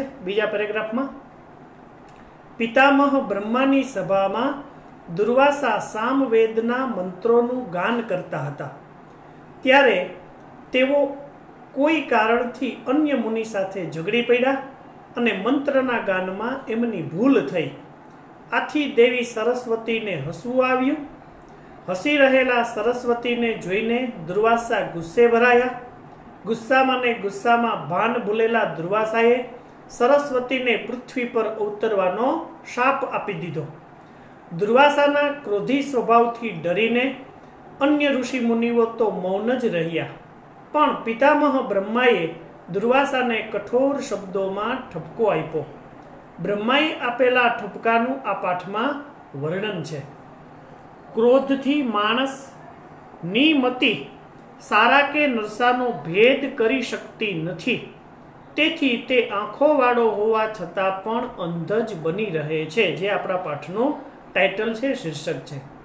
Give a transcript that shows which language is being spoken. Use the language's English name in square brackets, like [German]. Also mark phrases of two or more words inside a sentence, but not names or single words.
[Gujarati] બીજા પેરેગ્રાફમાં પિતામહ બ્રહ્માની સભામાં દુર્વાસા સામવેદના મંત્રોનું ગાન કરતા હતા, ત્યારે તેઓ કોઈ કારણથી અન્ય મુનિ સાથે ઝઘડી પડ્યા અને મંત્રના ગાનમાં એમની ભૂલ થઈ। આથી દેવી સરસ્વતી ને હસવું આવ્યું। હસી રહેલા સરસ્વતી ને જોઈને દુર્વાસા ગુસ્સે ભરાયા। ગુસ્સામાં ને ગુસ્સામાં ભાન ભૂલેલા દુર્વાસાએ સરસ્વતી ને પૃથ્વી પર અવતરવાનો શાપ આપી દીધો। દુર્વાસાના ક્રોધી સ્વભાવથી ડરીને અન્ય ઋષિ મુનિઓ તો મૌન જ રહ્યા, પણ પિતામહ બ્રહ્માએ દુર્વાસાને [Hindi] कठोर शब्दों में [Gujarati] ઠપકો આપ્યો। બ્રહ્માએ આપેલા ઠપકાનું આ પાઠમાં વર્ણન છે. ક્રોધથી માણસ ની મતિ સારા કે નરસાનો ભેદ કરી શકતી નથી. તેથી તે આંખોવાળો હોવા છતાં પણ અંધ જ બની રહે છે, જે આપણા પાઠનું ટાઇટલ છે, શીર્ષક છે.